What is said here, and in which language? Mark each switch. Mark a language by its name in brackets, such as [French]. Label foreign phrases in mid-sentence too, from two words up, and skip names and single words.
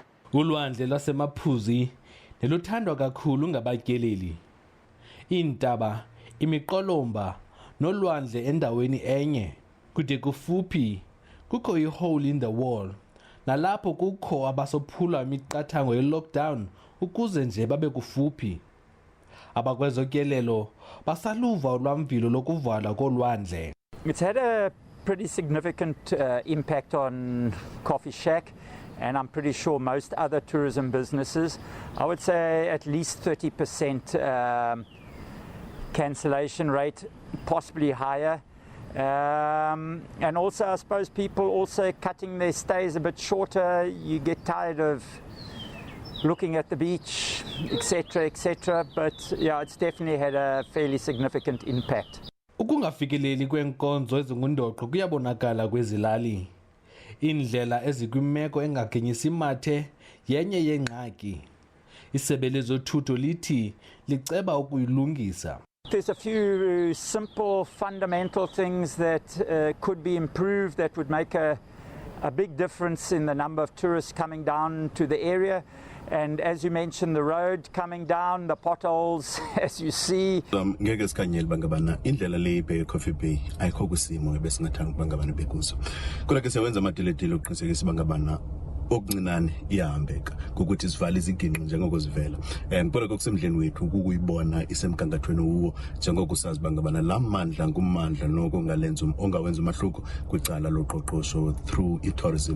[Xhosa] Ulwandle lwasemaphuzi neluthandwa kakhulu ngabatyeleli. Iindaba, imiqolomba nolwandle endaweni enye kude kufuphi kukho ihole in the wall. Nalapho kukho abasophula imiqathango ye-lockdown ukuze nje babe kufuphi. Abakwezotyelelo basaluva ulwamvilo lokuvala kolwandle. [English] It's had a pretty significant impact on Coffee Shack, and I'm pretty sure most other tourism businesses. I would say at least 30% cancellation rate, possibly higher. And also I suppose people also cutting their stays a bit shorter. You get tired of looking at the beach, etc., etc. But yeah, it's definitely had a fairly significant impact. [Xhosa] Ukungafikeleli kwenkonzo ezingundoqo kuyabonakala kwezilali. Iindlela ezikwimeko engagenyisi mathe yenye yengxaki. Isebe lezothutho lithi liceba ukuyilungisa. [English] There's a few simple fundamental things that could be improved that would make a big difference in the number of tourists coming down to the area. And as you mentioned, the road coming down, the potholes, as you see. [Xhosa] Ngeke sikhanyele bangabana indlela le eCoffee Bay ayikho kusimo ebesingathanga bangabana bekuzo. Kodwa ke siyawenza amateletile uqinisekisa bangabana okuncinane iyahambeka ukuthi sivale izigingqi njengoko zivela. Kodwa kokusemdleni wethu ukuyibona isemgangathweni uwo njengoko sazi bangabana lamandla ngumandla noko ngalenza ongawenza umahluko kwicala loqoqosho [English] through tourism.